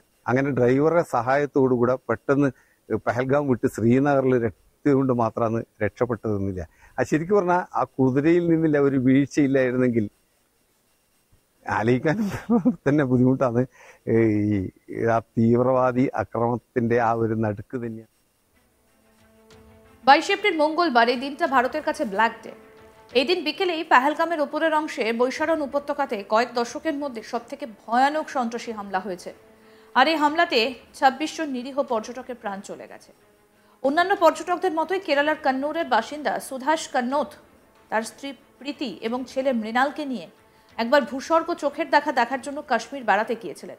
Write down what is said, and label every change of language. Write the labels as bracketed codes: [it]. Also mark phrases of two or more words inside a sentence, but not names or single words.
[ml] അങ്ങനെ ഡ്രൈവറുടെ സഹായത്തോടുകൂടെ പെട്ടെന്ന് പെഹൽഗാം വിട്ട് ശ്രീനഗറിൽ എത്തിയതുകൊണ്ട് മാത്രമാണ് രക്ഷപ്പെട്ടതെന്നില്ല. ശരിക്കും പറഞ്ഞാൽ ആ കുതിരയിൽ നിന്നില്ല ഒരു വീഴ്ചയില്ലായിരുന്നെങ്കിൽ ആലോചിക്കാനും തന്നെ ബുദ്ധിമുട്ടാണ്. ആ തീവ്രവാദി আক্রমণത്തിന്റെ ആ ഒരു നടുക്ക് തന്നെയാണ്. [bn] 22 এপ্রিল মঙ্গলবার এই দিনটা ভারতের কাছে [en] black day. [bn] এই দিন বিকেলেই পেহেলগামের উপরের অংশে বৈশারণ উপত্যকাতে কয়েক দশকের মধ্যে সবথেকে ভয়ানক সন্ত্রাসী হামলা হয়েছে। আর এই হামলাতে 26 জন নিরীহ পর্যটকের প্রাণ চলে গেছে। অন্যান্য পর্যটকদের মতোই কেরালার কন্নৌরের বাসিন্দা সুধাস কন্নোথ তার স্ত্রী প্রীতি এবং ছেলে মৃণালকে নিয়ে একবার ভূস্বর্গ চোখের দেখার জন্য কাশ্মীর বেড়াতে গিয়েছিলেন।